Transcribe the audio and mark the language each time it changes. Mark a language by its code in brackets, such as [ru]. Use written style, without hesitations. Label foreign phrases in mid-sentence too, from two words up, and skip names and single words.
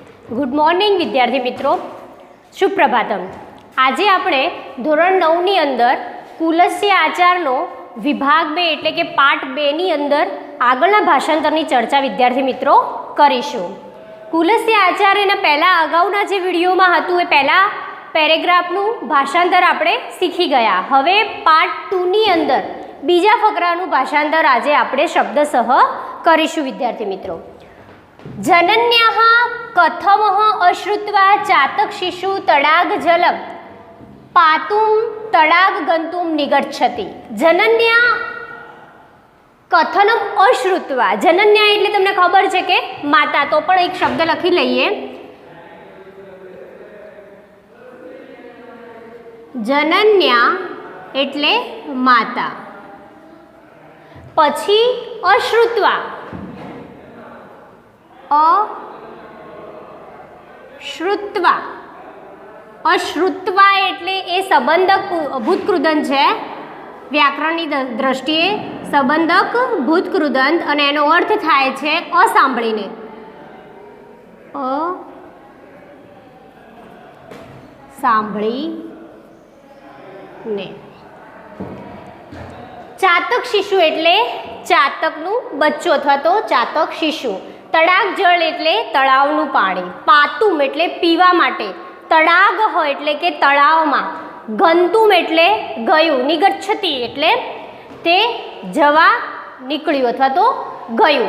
[gu] ગુડ મોર્નિંગ વિદ્યાર્થી મિત્રો, સુપ્રભાતમ। આજે આપણે ધોરણ 9 ની અંદર કુલસ્ય આચારનો વિભાગ 2 એટલે કે પાર્ટ 2 ની અંદર આગળના ભાષાંતરની ચર્ચા વિદ્યાર્થી મિત્રો કરીશું। કુલસ્ય આચાર્યના પહેલાં અગાઉના જે વિડીયોમાં હતું એ પહેલાં પેરેગ્રાફનું ભાષાંતર આપણે શીખી ગયા। હવે પાર્ટ 2 ની અંદર બીજા ફકરાનું ભાષાંતર આજે આપણે શબ્દસહ કરીશું વિદ્યાર્થી મિત્રો। [sa] जनन्याः कथमः अश्रुत्वा चातक शिशु तडाग जलम पातुं तडाग गंतुं निगच्छति। जनन्या कथनम अश्रुत्वा, [gu] जनन्या એટલે તમને ખબર છે કે માતા, તો પણ એક શબ્દ લખી લઈએ। जनन्या એટલે માતા, પછી અશ્રુત્વા, [sa] अश्रुत्वा, अश्रुत्वा [gu] એટલે એ સંબંધક ભૂતકૃદંત છે। વ્યાકરણની દૃષ્ટિએ સંબંધક ભૂતકૃદંત અને એનો અર્થ થાય છે અસાંભળીને, અસાંભળીને। [sa] चातक शिशु [gu] एटले चातकનું બચ્ચું અથવા તો ચાતક શિશુ। તડાગ જળ એટલે તળાવનું પાણી। પાતુમ એટલે પીવા માટે। તડાગ એટલે કે તળાવમાં। ગંતુમ એટલે ગયું। નિગચ્છતિ એટલે તે જવા નીકળ્યું અથવા તો ગયું।